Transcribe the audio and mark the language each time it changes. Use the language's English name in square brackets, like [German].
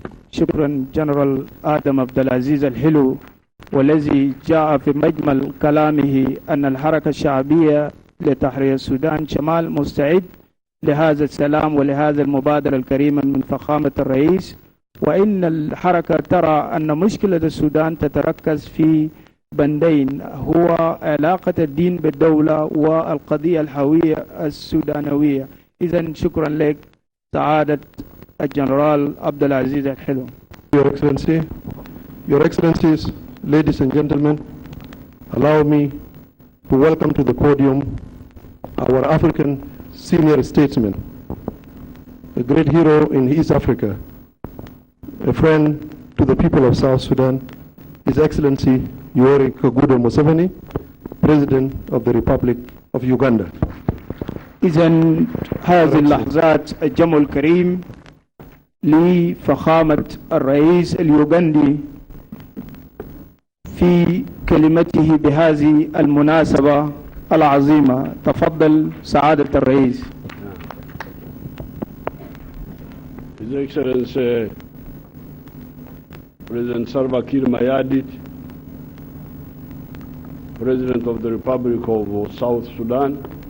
[Arabic] شكرا جنرال آدم عبد العزيز الحلو، والذي جاء في مجمل كلامه أن الحركة الشعبية لتحرير السودان شمال مستعد لهذا السلام ولهذا المبادرة الكريمة من فخامة الرئيس، وإن الحركة ترى أن مشكلة السودان تتركز في بندين، هو علاقة الدين بالدولة والقضية الهوية السودانوية. إذن شكرا لك سعادة الجنرال Abdelaziz Al-Hilu. [English] Your Excellencies, ladies and gentlemen, allow me to welcome to the podium our African senior statesman, a great hero in East Africa, a friend to the people of South Sudan, His Excellency Yoweri Kaguta Museveni, President of the Republic of Uganda. [Arabic] إذن هذه اللحظات الجمع الكريم لفخامة الرئيس اليوغندي في كلمته بهذه المناسبة العظيمة. تفضل سعادة الرئيس. [English] His Excellency President Salva Kiir Mayardit, President of the Republic of South Sudan,